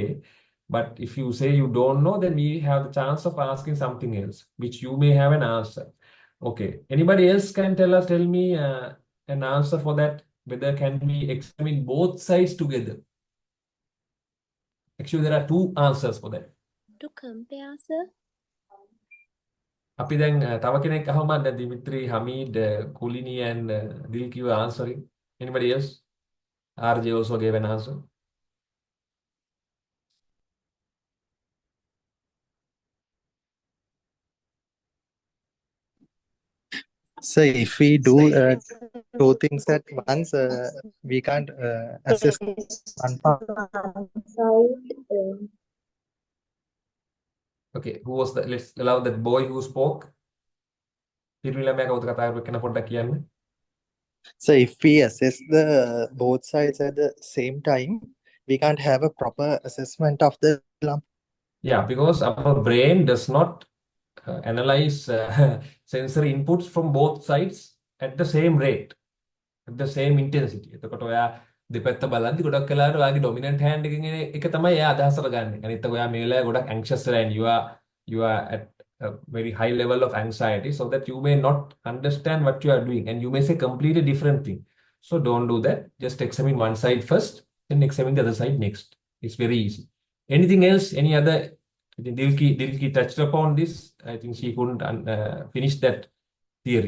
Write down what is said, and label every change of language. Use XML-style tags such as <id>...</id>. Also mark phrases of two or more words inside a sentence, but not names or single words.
<en>But if you say you don't know, then we have the chance of asking something else, which you may have an answer. Okay. Anybody else can tell me an answer for that? Whether can we examine both sides together? Actually, there are 2 answers for that. To compare, sir.</en> <si>අපි දැන් තව කෙනෙක් අහමු දැන්</si> <en>Dimitri, Hamid, Kulini and Dilki were answering. Anybody else? RJ also gave an answer. So if we do 2 things at once, we can't assess one part. Okay, who was the, let's allow that boy who spoke.</en> <si>පිරිමිලා කවුද කතා කරපු කෙනා පොඩ්ඩක් කියන්න.</si> <en>So if we assess the both sides at the same time, we can't have a proper assessment of the lump. Yeah, because our brain does not analyze sensory inputs from both sides at the same rate, at the same intensity.</en> <si>එතකොට ඔයා දෙපැත්ත බලද්දි ගොඩක් වෙලාවට ඔයාගේ</si> <en>dominant hand</en> <si>එකකින් එන එක තමයි එයා අදහසට ගන්න. අනිත් එක ඔයා මේ වෙලාවේ ගොඩක් anxious වෙලා</si> <en>and you are at a very high level of anxiety, so that you may not understand what you are doing and you may say completely different thing. So don't do that. Just examine one side first, then examine the other side next. It's very easy. Anything else? Any other? I think Dilki touched upon this. I think she couldn't finish that theory.</en>